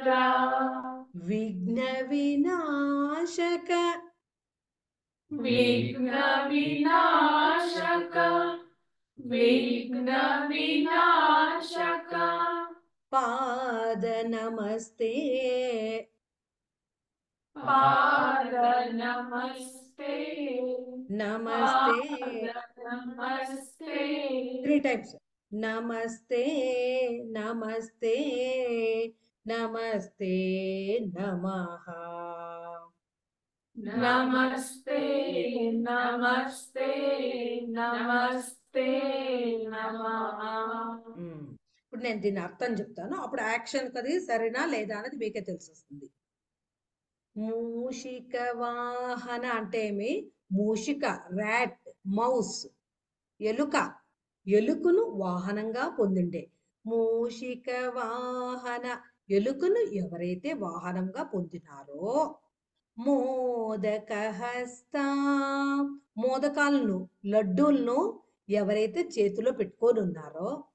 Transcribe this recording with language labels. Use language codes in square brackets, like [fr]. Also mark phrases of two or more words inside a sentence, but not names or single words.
[sa] విఘ్న వినాశక. విఘ్న వినాశక. విఘ్న వినాశక. పాదరక్షక. పాద నమస్తే पाद नमस्ते నమస్తే पाद नमस्ते 3 times నమస్తే నమస్తే నమస్తే నమః नमस्ते नमस्ते नमस्ते नमः [te] ఇప్పుడు నేను దీని అర్థం చెప్తాను అప్పుడు యాక్షన్ కది సరేనా లేదా అనేది మీకే తెలిసొస్తుంది మూషిక వాహన అంటే ఏమి మూషిక [en] rat mouse [te] ఎలుక ఎలుకను వాహనంగా పొందిండే మూషిక వాహన ఎలుకను ఎవరైతే వాహనంగా పొందినారో మోదక హస్త మోదకాలను లడ్డూలను ఎవరైతే చేతిలో పెట్టుకొని ఉన్నారో